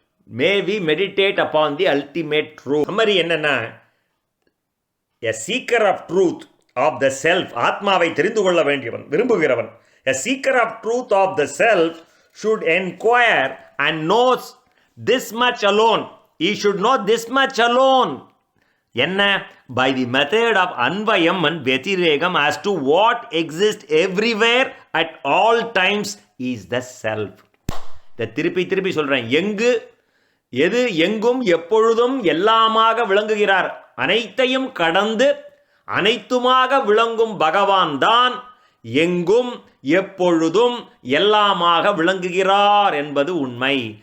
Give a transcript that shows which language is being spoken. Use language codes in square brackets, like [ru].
[en] May we meditate upon the ultimate truth. Summary [ta] என்னன்னா, [en] a seeker of truth of the self, [ta] ஆத்மாவை தெரிந்து கொள்ள வேண்டியவன் விரும்புகிறவன். [en] A seeker of truth of the self should inquire and knows this much alone. He should know this much alone. [ta] என்ன? [en] By the method of anvayam and vyatiragam as to what exists everywhere at all times is the self. [ta] இதை திருப்பி சொல்றேன். எது எங்கும் எப்பொழுதும் எல்லாமாக விளங்குகிறார், அனைத்தையும் கடந்து அனைத்துமாக விளங்கும் பகவான் தான் எங்கும் எப்பொழுதும் எல்லாமாக விளங்குகிறார் என்பது உண்மை.